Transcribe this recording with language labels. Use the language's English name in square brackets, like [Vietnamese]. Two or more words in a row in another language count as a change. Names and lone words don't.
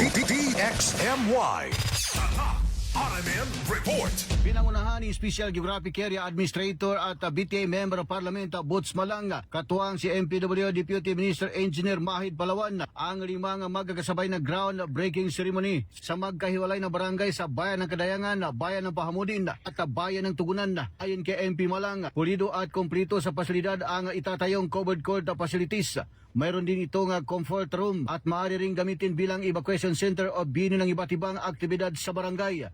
[Filipino] DXMY. RMN Report. Pinangunahan ni Special Geographic Area Administrator at BTA Member of Parliament Boots Malanga, katuwang si MPW Deputy Minister Engineer Mahid Palawan, ang 5 magkakasabay na [English] ground-breaking ceremony [Filipino] sa magkahiwalay na barangay sa Bayan ng Kadayangan, Bayan ng Pahamudin at Bayan ng Tugunan. Ayon kay MP Malanga, pulido at kumplito sa pasilidad ang itatayong [English] covered court facilities. [Filipino] Mayroon din itong [English] comfort room [Filipino] at maaari ring gamitin bilang [English] evacuation center [Filipino] o bino ng iba't ibang aktibidad sa barangay.